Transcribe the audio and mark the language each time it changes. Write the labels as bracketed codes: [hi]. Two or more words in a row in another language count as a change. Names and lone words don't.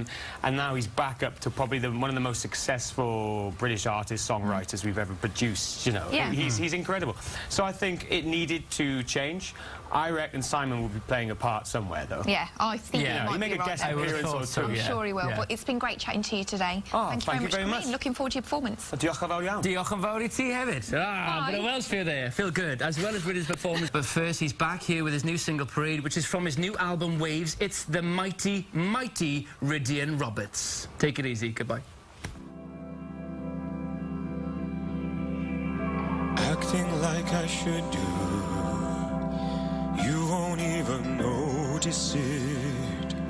[en] And now he's back up to probably one of the most successful British artists, songwriters we've ever produced. You know, he's incredible. So I think it needed to change. I reckon Simon will be playing a part somewhere, though. Yeah, I think he might make be a guest appearance or two. I'm sure he will. But it's been great chatting to you today. Oh, thank you very much for coming. Looking forward to your performance. [cy] Diolch yn fawr iawn. Diolch yn fawr I ti hefyd. [en] Bit of Welsh for you there. Feel good, as well as with his performance. But first, he's back here with his new single, Parade, which is from his new album, Waves. It's the mighty, mighty Rhydian Roberts. Take it easy. Goodbye. Acting like I should do, you won't even notice it.